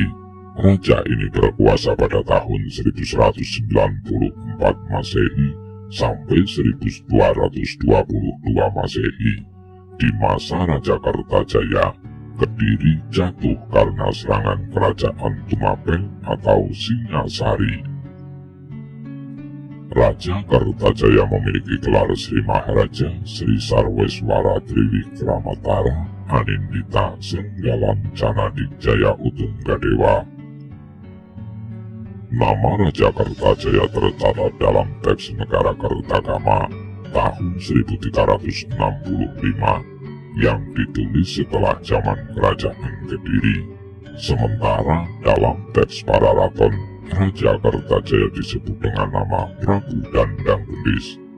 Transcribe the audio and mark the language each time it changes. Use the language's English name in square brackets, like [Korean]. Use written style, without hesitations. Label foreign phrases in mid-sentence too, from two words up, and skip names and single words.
[Indonesian] Raja ini berkuasa pada tahun 1194 Masehi sampai 1222 Masehi. Di masa Raja Kertajaya, Kediri jatuh karena serangan kerajaan Tumapel atau Singasari. Raja Kertajaya memiliki gelar Sri Maharaja Sri Sarweswara Triwikramatara Anindita Senggalan Canadijaya Utunggadewa. Nama Raja Kertajaya tercatat dalam teks Negara Kertagama tahun 1365 yang ditulis setelah zaman Kerajaan Kediri. Sementara dalam teks Pararaton, Raja Kertajaya disebut dengan nama Prabu Dandang Gendis.